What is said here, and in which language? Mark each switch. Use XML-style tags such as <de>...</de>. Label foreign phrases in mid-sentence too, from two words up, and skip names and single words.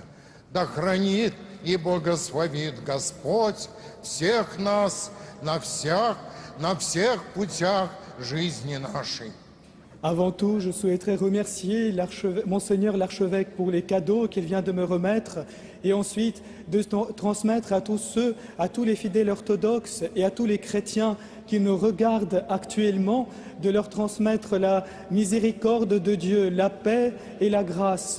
<ru>Да хранит и благословит Господь всех нас на всех путях жизни нашей.</ru> <fr>Avant tout, je souhaiterais remercier Monseigneur l'archevêque pour les cadeaux qu'il vient de me remettre et ensuite de transmettre à tous les fidèles orthodoxes et à tous les chrétiens qui nous regardent actuellement, de leur transmettre la miséricorde de Dieu, la paix et la grâce.</fr>